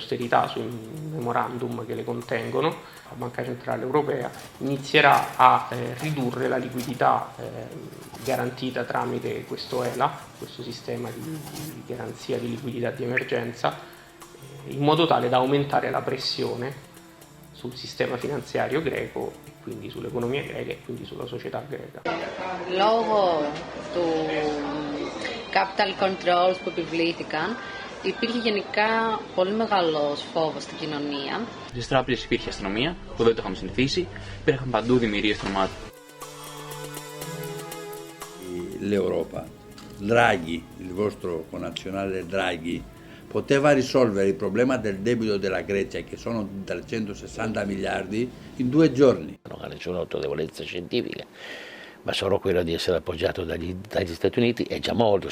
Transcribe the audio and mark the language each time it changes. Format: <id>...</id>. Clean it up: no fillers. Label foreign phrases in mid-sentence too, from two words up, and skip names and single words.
<it>austerità, sui memorandum che le contengono, la Banca Centrale Europea inizierà a ridurre la liquidità garantita tramite questo ELA, questo sistema di garanzia di liquidità di emergenza, in modo tale da aumentare la pressione sul sistema finanziario greco e quindi sull'economia greca e quindi sulla società greca.</it> <el>Λόγω του</el> <en>capital controls</en> <el>που επιβλήθηκαν, υπήρχε γενικά πολύ μεγάλος φόβος στην κοινωνία. Στις τράπεζες υπήρχε αστυνομία, που δεν το είχαμε συνηθίσει, υπήρχαν παντού δημιουργίες τρομάτων.</el> <it>L'Europa, Draghi, il vostro connazionale Draghi, poteva risolvere il problema del debito della Grecia, che sono 360 miliardi, in 2 giorni. Non ha nessuna autorevolezza scientifica, ma solo quello di essere appoggiato dagli Stati Uniti è già molto.</it>